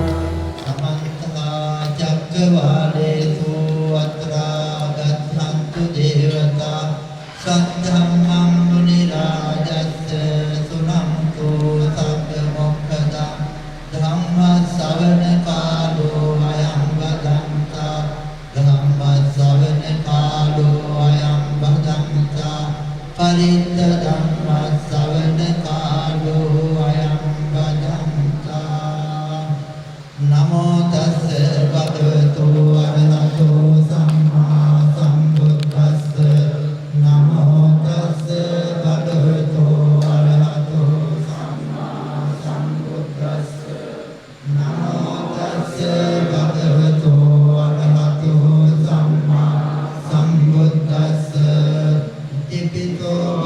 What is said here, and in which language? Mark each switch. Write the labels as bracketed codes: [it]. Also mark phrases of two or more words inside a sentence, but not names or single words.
[pi] සමන්තා චක්කවාලේසු අත්‍රා ගච්ඡන්තු දේවතා සද්ධම්මං මුනි රාජස්ස සුනන්තු සබ්බ මොක්ඛදං ධම්ම ශ්‍රවණ කාලෝ අයං වදන්තා ධම්ම ශ්‍රවණ කාලෝ අයං වදන්තා පරිත්ත ධම්ම ශ්‍රවණ කාලෝ අයං වදන්තා නමෝ තස්ස භගවතු අරහතෝ සම්මා සම්බුද්දස්ස නමෝ තස්ස භගවතු අරහතෝ සම්මා සම්බුද්දස්ස නමෝ තස්ස භගවතු අරහතෝ සම්මා සම්බුද්දස්ස ඉතිපිතෝ